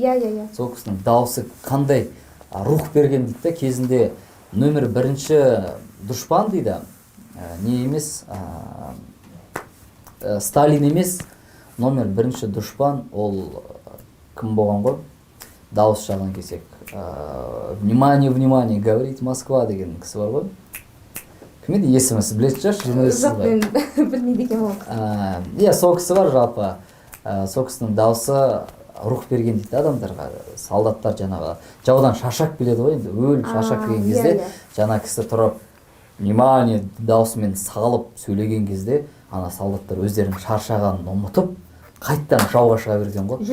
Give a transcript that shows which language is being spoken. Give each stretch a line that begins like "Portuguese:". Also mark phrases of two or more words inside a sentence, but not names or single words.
Kazakh: Сол кісінің дауысы қандай рух берген дейді, кезінде нөмір 1 дұшпан дейді, не емес, Сталин емес, номер 1 дұшпан, ол кім болған ғой? Дауыс жағынан келсек,
Russian: внимание, внимание, говорит Москва
Kazakh: деген кісі бар ғой. Кім еді? Есімі сіз білетін шығарсыз, журналистсіз ба? Жоқ, мен білмейді екен ол. Сол кісі бар жалпы. Сол кісінің дауысы рух берген дейді адамдарға. Солдаттар жаңағы жаудан шаршап келеді ғой, енді өліп шаршап келген кезде жаңа кісі тұрып внимание даусымен салып сөйлеген кезде ана солдаттар өздерінің шаршағанын ұмытып қайттан жауға шыға берген ғой.